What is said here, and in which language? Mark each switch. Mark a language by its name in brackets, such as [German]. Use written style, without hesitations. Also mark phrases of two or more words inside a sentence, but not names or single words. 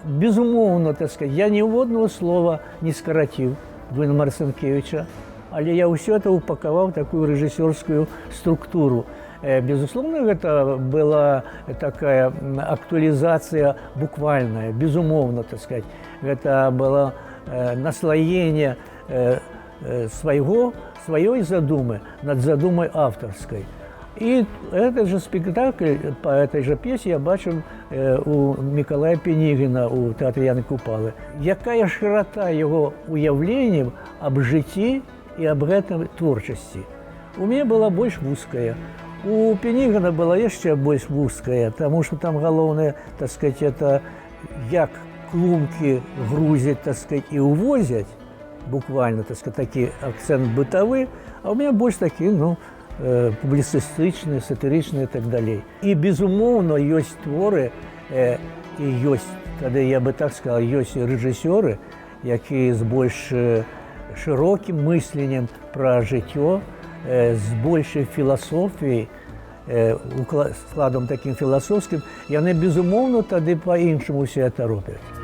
[Belarusian] Безумоўна, [Russian] так сказать, [Belarusian] я ні одного слова не скараціў Дуня Марцинкевича, але я ўсё это упакаваў такую рэжысёрскую структуру. Безусловно, гэта была такая актуалізацыя буквальная, безумоўна, [Russian] так сказать. Гэта было наслоение своей задумы над задумой авторской. И этот же спектакль по этой же пьесе я бачил у Миколая Пенігіна у театрі Яни Купалы. Якая широта его уявлений об житті и об этой творчости. У меня была больше вузкая. У Пенігіна была еще больше вузкая, потому что там главное, так сказать, это як клумки грузят, так сказать, и увозят, буквально, так сказать, такие акцент бытовый, а у меня больше такие, [Belarusian] публіцыстычныя, сатырычныя і так далей. І, безумоўна, ёсць творы, і ёсць, тады [Russian] я бы так сказал, [Belarusian] ёсць рэжысёры, якія з больш шырокім мысленнем пра жыццё, з большай філасофіяй, складам такім філасофскім, яны, безумоўна, тады па-іншаму ўсё гэта робяць.